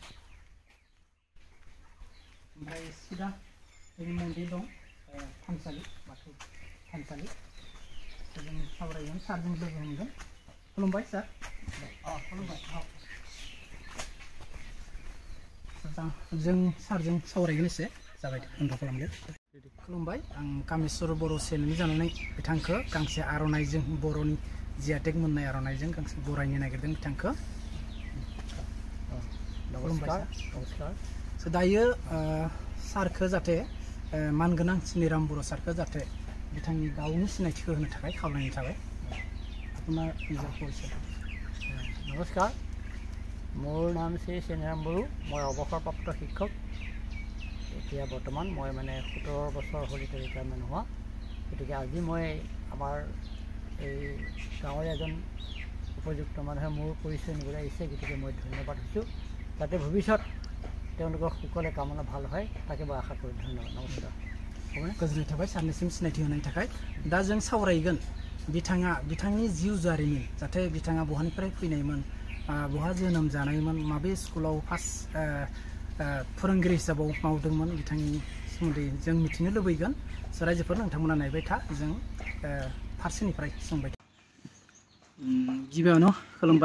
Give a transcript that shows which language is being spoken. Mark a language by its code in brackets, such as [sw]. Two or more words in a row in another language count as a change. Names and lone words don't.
[brx] ओमफ्राय सिदा जोंनि मन्दिर दं थानसालि बाथौ थानसालि जों सावरायगोन सारजों लोगो मोनगोन खुलुमबाय सार खुलुमबाय जों सारजों सावरायगोन एसे जाबाय बन्द' खालामदो खुलुमबाय आं कामेस्वर बर' चेनेलनि जानानै बिथांखौ गांसे आर'नाइजों बर'नि जिआइटेक मोननाय आर'नाइजों गांसे बरायनो नागिरदों बिथांखौ नमस्कार दायो सारखौ जाहाथे मानगोनां स्निराम बर' सारखौ जाहाथे बिथांनि गावनि सिनायथिखौ होनो थाखाय खावलायनाय थाबाय [as] আপোনাৰ নিজৰ পৰিচয় নমস্কাৰ মোৰ নাম শ্ৰী চেনিৰাম বড়ো মই অৱসৰপ্ৰাপ্ত শিক্ষক এতিয়া বৰ্তমান মই মানে 17 বছৰ হ'ল ৰিটায়াৰমেণ্ট হোৱা গতিকে আজি মই আমাৰ এই গাঁৱৰ এজন উপযুক্ত মানুহে মোৰ পৰিচয় নিবলৈ আহিছে গতিকে মই ধন্যবাদ দিছোঁ যাতে ভৱিষ্যত তেওঁলোকৰ সকলে কামনা ভাল হয় তাকে মই আশা কৰোঁ ধন্যবাদ নমস্কাৰ [brx] गोजोननाय थाबाय सारनिसिम सिनायथि होनायनि थाखाय दा जों सावरायगोन बिथांनि जिउ जारिमिन जाहाथे बिथाङा बहानिफ्राय फैनायमोन बहा जोनोम जानायमोन माबे स्कुलाव फार्स्ट फोरोंगिरि हिसाबाव मावदोंमोन बिथांनि सोमोन्दै जों मिथिनो लुबैगोन रायजोफोर नोंथांमोना नायबाय था जों फारसेनिफ्राय सोंबाय था गिबियावनो खुलुमबाय